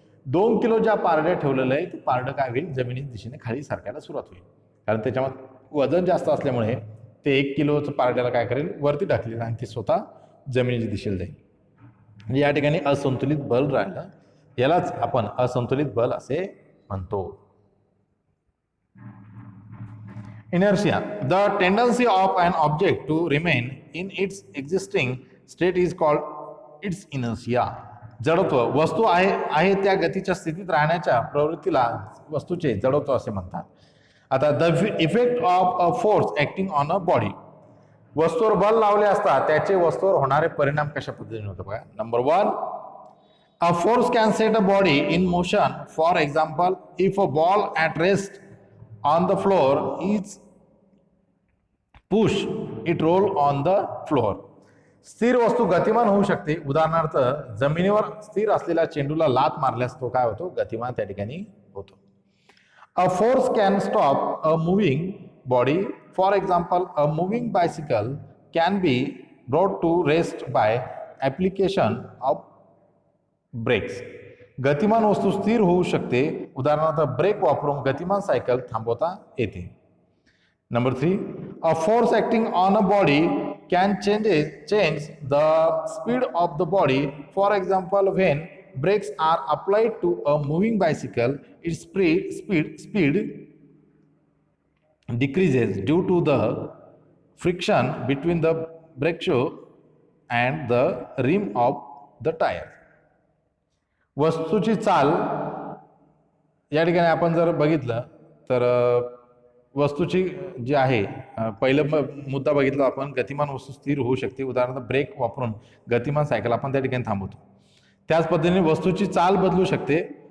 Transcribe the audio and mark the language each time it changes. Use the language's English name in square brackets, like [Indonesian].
[Marathi] 2 kilo ज्या पारड्या ठेवलेलं आहे ते पारडं काय होईल, जमिनीच्या दिशेने खाली सरकायला सुरुवात होईल, कारण त्याच्यामध्ये वजन जास्त असल्यामुळे ते 1 किलोचं पारड्याला काय करेल, वरती टाकलेलं आणि ते स्वतः जमिनीच्या दिशेला जाईल. या ठिकाणी असंतुलित बल राहिलं, यालाच आपण असंतुलित बल असे म्हणतो. [English] Inertia. The tendency of an object to remain in its existing state is called its inertia. [Marathi] जडत्व, वस्तू आहे त्या गतीच्या स्थितीत राहण्याच्या प्रवृत्तीला वस्तूचे जडत्व असे म्हणतात. [English] आता the effect of a force acting on a body. [Marathi] वस्तूवर बल लावले असता त्याचे वस्तूवर होणारे परिणाम कशा पद्धतीने होते बघा. [English] Number 1, a force can set a body in motion. For example, if a ball at rest on the floor is push it roll on the floor. [Marathi] स्थिर वस्तू गतिमान होऊ शकते. उदाहरणार्थ, जमिनीवर स्थिर असलेल्या चेंडूला लात मारल्यास तो काय होतो, गतिमान त्या ठिकाणी होतो. [English] A force can stop a moving body. For example, a moving bicycle can be brought to rest by application of brakes. [Marathi] गतिमान वस्तू स्थिर होऊ शकते. उदाहरणार्थ, ब्रेक वापरून गतिमान सायकल थांबवता येते. [English] Number 3, a force acting on a body can change the speed of the body. For example, when brakes are applied to a moving bicycle, its speed decreases due to the friction between the brake shoe and the rim of the tire. [Marathi] वस्तूची चाल या ठिकाणी आपण जर बघितलं तर वस्तूची जी आहे, पहिलं मुद्दा बघितला आपण, गतिमान वस्तू स्थिर होऊ शकते. उदाहरणार्थ, ब्रेक वापरून गतिमान सायकल आपण त्या ठिकाणी थांबवतो. त्याच पद्धतीने वस्तूची चाल बदलू शकते.